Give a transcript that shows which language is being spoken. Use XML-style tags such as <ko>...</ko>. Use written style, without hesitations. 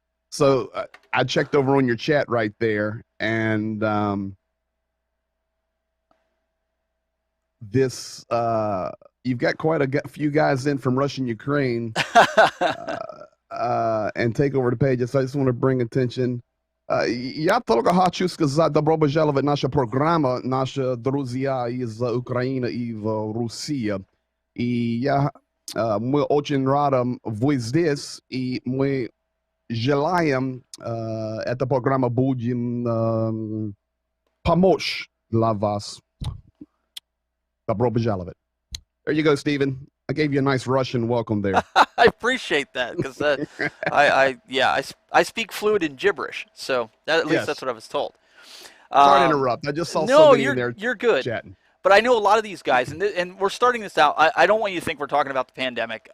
<en>So I checked over on your chat right there, and this you've got quite a few guys in from Russia and Ukraine, and take over the pages. So I just want to bring attention.</en> <ru>Я только хочу сказать добро пожаловать в наша программа. Наши друзья из Украины и в России. И мы очень рады вы здесь, и мы желаем эта программа будем помочь для вас. Добро пожаловать.</ru> <en>There you go, Stephen. I gave you a nice Russian welcome there. I appreciate that because I speak fluent in gibberish, so at least that's what I was told. Sorry to interrupt. I just saw No, somebody in there you're good. chatting. But I know a lot of these guys, and we're starting this out. I don't want you to think we're talking about the pandemic.</en>